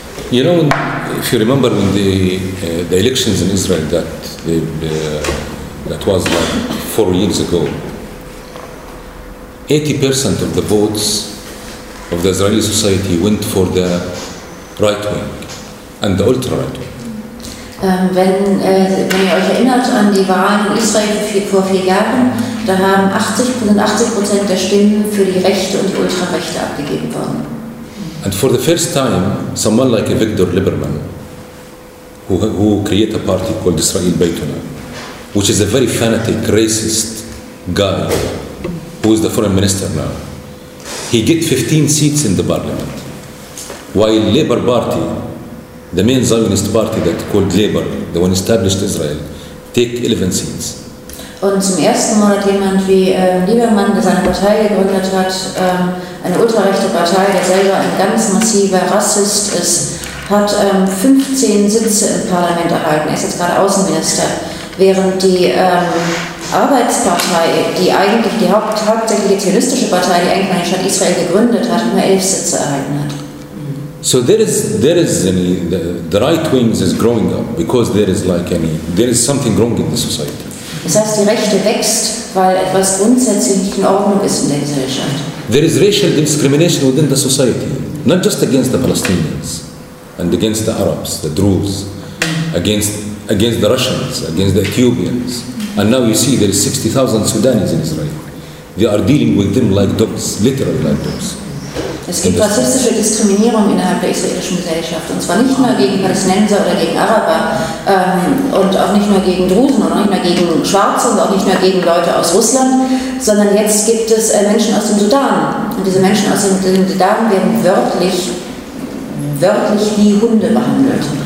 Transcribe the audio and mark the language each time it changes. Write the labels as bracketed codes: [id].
[en] You know, if you remember when the elections in Israel that was like 4 years ago, 80% of the votes of the Israeli society went for the right wing and the ultra-right wing. [de] Wenn ihr euch erinnert an die Wahlen in Israel vor 4 Jahren, da haben 80% der Stimmen für die Rechte und die Ultra-Rechte abgegeben worden. [en] And for the first time, someone like Viktor Lieberman, who created a party called Israel Beitona, which is a very fanatic, racist guy, who is the foreign minister now, he get 15 seats in the parliament, while Labour Party, the main Zionist party that called Labour, the one established Israel, take 11 seats. [de] Und zum ersten Mal hat jemand wie Lieberman, der seine Partei gegründet hat, eine ultrarechte Partei, der selber ein ganz massiver Rassist ist, hat 15 Sitze im Parlament erhalten. Er ist jetzt gerade Außenminister. Während die Arbeitspartei, die eigentlich die hauptsächliche zionistische Partei, die eigentlich die Stadt Israel gegründet hat, nur 11 Sitze erhalten hat. [en] So there is the right wing is growing up because there is something wrong in the society. [de] Das heißt, die Rechte wächst, weil etwas grundsätzlich nicht in Ordnung ist in der Gesellschaft. [en] There is racial discrimination within the society, not just against the Palestinians and against the Arabs, the Druze, against the Russians, against the Ethiopians. And now you see there is 60,000 Sudanese in Israel. They are dealing with them like dogs, literally like dogs. [de] Es gibt rassistische Diskriminierung innerhalb der israelischen Gesellschaft, und zwar nicht nur gegen Palästinenser oder gegen Araber, und auch nicht nur gegen Drusen und auch nicht nur gegen Schwarze und auch nicht nur gegen Leute aus Russland, sondern jetzt gibt es Menschen aus dem Sudan. Und diese Menschen aus dem Sudan werden wörtlich wie Hunde behandelt.